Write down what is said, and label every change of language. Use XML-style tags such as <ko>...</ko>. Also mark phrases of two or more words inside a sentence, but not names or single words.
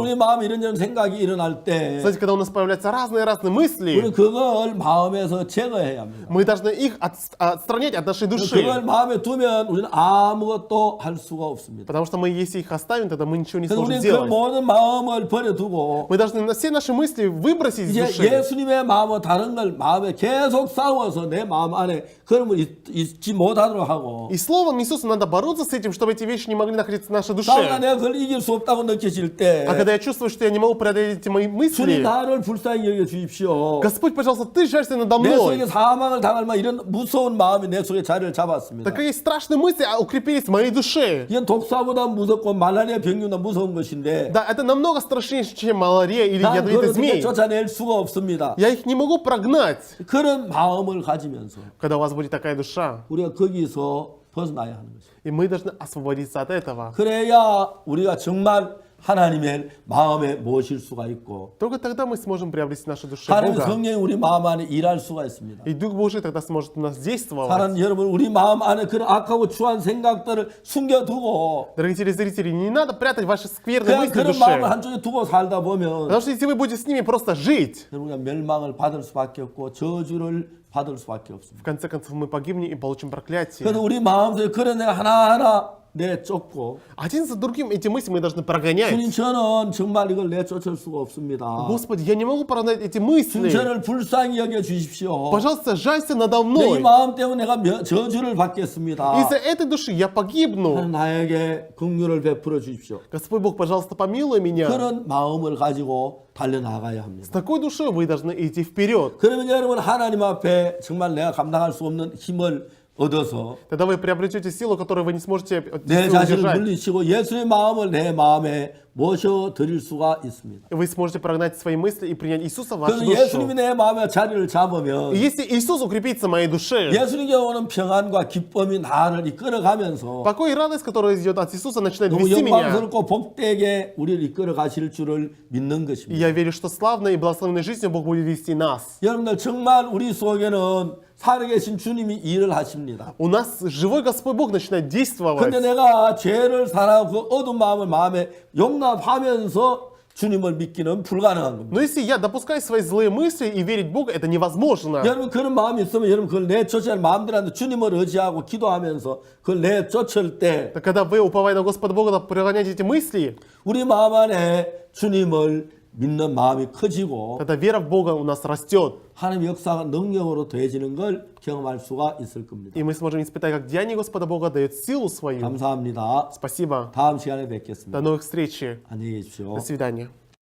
<ru>смертью.</ru> <ko>마음에 이런저런 생각이 일어날 때</ko> <ru>Знаете, когда у нас появляются разные мысли,</ru> <ko>우리는 그걸 마음에서 제거해야 합니다.</ko> <ru>мы должны их отстранять от нашей</ru> <ko>그걸</ko> <ru>души.</ru> <ko>마음에 두면 우리는 아무것도 할 수가 없습니다.</ko> <ru>Потому что мы, если их оставим, тогда мы ничего не</ru> <ko>그래서</ko> <ru>сможем</ru> <ko>우리는 그</ko> <ru>делать.</ru> <ko>모든 마음을 버려두고</ko> <ru>Мы должны все наши мысли выбросить из</ru> <ko>이제</ko> <ru>души.</ru> <ko>예수님의 마음과 다른 걸 마음에 계속 싸워서 내 마음 안에 그런 있지 못하도록 하고</ko> <ru>И словом Иисуса надо бороться с этим, чтобы эти вещи не могли находиться в нашей</ru> <ko>싸우다</ko> <ru>душе.</ru> <ko>내가 그걸 이길 수 없다고 느껴질 때</ko> <ru>А когда я чувствую, что я не могу преодолеть эти мои</ru> <ko>주님</ko> <ru>мысли,</ru> <ko>나를 불쌍히 여겨 주십시오.</ko> <ru>Господь, пожалуйста, Ты жалься надо</ru> <ko>내 속에</ko> <ru>мной.</ru> <ko>사망을 당할 만 이런 무서운 마음이 내 속에 자리를 잡았습니다.</ko> <ru>Такие страшные мысли укрепились в моей душе.</ru> <ko>이건 독사보다 무섭고 말라리아 병균보다 무서운 것인데</ko> <ru>Да, это намного страшнее, чем малярия или</ru> <ko>난</ko> <ru>ядовитый</ru> <ko>그걸 어떻게</ko> <ru>змей.</ru> <ko>쫓아낼 수가 없습니다.</ko> <ru>Я их не могу прогнать.</ru> <ko>그런 마음을 가지면서</ko> <ru>Когда у вас будет такая душа,</ru> <ko>우리가 거기서 벗어나야 하는 것입니다.</ko> <ru>и мы должны освободиться от этого.</ru> <ko>그래야 우리가 정말 하나님의 마음에 모실 수가 있고</ko> <ru>Только тогда мы сможем приобрести в нашей душе</ru> <ko>하나님의</ko> <ru>Бога.</ru> <ko>성령이 우리 마음 안에 일할 수가 있습니다.</ko> <ru>И Дух Божий тогда сможет у нас действовать.</ru> <ko>사랑하는 여러분, 우리 마음 안에 그런 악하고 추한 생각들을 숨겨두고</ko> <ru>Дорогие телезрители, не надо прятать ваши скверные</ru> <ko>그냥</ko> <ru>мысли в</ru> <ko>그런 마음을</ko> <ru>душе.</ru> <ko>한쪽에 두고 살다 보면</ko> <ru>Потому что если вы будете с ними просто жить,</ru> <ko>우리가 멸망을 받을 수밖에 없고 저주를 받을 수밖에</ko> <ru>в</ru> <ko>없습니다.</ko> <ru>конце концов мы погибнем и получим проклятие.</ru> <ko>그래서 우리 마음속에 그런 내가 하나하나 내쫓고</ko> <ru>Один за другим эти мысли мы должны прогонять.</ru> <ko>주님 저는 정말 이걸 내쫓을 수가 없습니다.</ko> <ru>Господи, я не могу прогнать эти мысли.</ru> <ko>저를 불쌍히 여겨 주십시오.</ko> <ru>Пожалуйста, жалься надо</ru> <ko>내 이</ko> <ru>мной.</ru> <ko>마음 때문에 내가 저주를 받겠습니다.</ko> <ru>Из-за этой души я погибну.</ru> <ko>나에게 긍휼을 베풀어 주십시오.</ko> <ru>Господь Бог, пожалуйста, помилуй меня.</ru> <ko>그런 마음을 가지고 달려나가야</ko> <ru>С</ru> <ko>합니다.</ko> <ru>такой душой вы должны идти вперед.</ru> <ko>그러면 여러분 하나님 앞에 정말 내가 감당할 수 없는 힘을 얻어서</ko> <ru>Тогда вы приобретете силу, которую вы не сможете</ru> <ko>내 자신을</ko> <ru>удержать.</ru> <ko>물리치고 예수의 마음을 내 마음에 모셔 드릴 수가 있습니다.</ko> <ru>И вы сможете прогнать свои мысли и принять Иисуса в вашу</ru> <ko>그래서</ko> <ru>душу.</ru> <ko>예수님이 내 마음에 자리를 잡으면</ko> <ru>И если Иисус укрепится в моей душе,</ru> <ko>예수님께 오는 평안과 기쁨이 나를 이끌어가면서</ko> <ru>покой и радость, которая идет от Иисуса, начинает</ru> <ko>너무</ko> <ru>вести меня.</ru> <ko>영광스럽고 복되게 우리를 이끌어 가실 줄을 믿는</ko> <ru>И</ru> <ko>것입니다.</ko> <ru>я верю, что славной и благословенной жизнью Бог будет вести нас.</ru> <ko>여러분들 정말 우리 속에는 살아계신 주님이 일을 하십니다.</ko> <ru>У нас живой Господь Бог начинает действовать.</ru> <ko>근데 내가 죄를 사랑하고 그 어두운 마음을 마음에 용납하면서 주님을 믿기는 불가능한 겁니다.</ko> <ru>Но если я допускаю свои злые мысли и верить в Бога, это невозможно.</ru> <ko>여러분 그런 마음이 있으면 여러분 그걸 내쫓을 마음들한테 주님을 의지하고 기도하면서 그걸 내쫓을 때</ko> <ru>Так когда вы, уповая на Господа Бога, прогоняете эти мысли,</ru> <ko>우리 마음 안에 주님을 믿는 마음이 커지고</ko> <ru>тогда вера в Бога у нас растет.</ru> <ko>하나님의 역사가 능력으로 더해지는 걸 경험할 수가 있을 겁니다.</ko> <ru>И мы сможем испытать, как деяние Господа Бога дает силу свою.</ru> <ko>감사합니다.</ko> <ru>Спасибо.</ru> <ko>다음 시간에</ko> <ru>До</ru> <ko>뵙겠습니다.</ko> <ru>новых встреч.</ru> <ko>안녕히 계십시오.</ko> <ru>До свидания.</ru>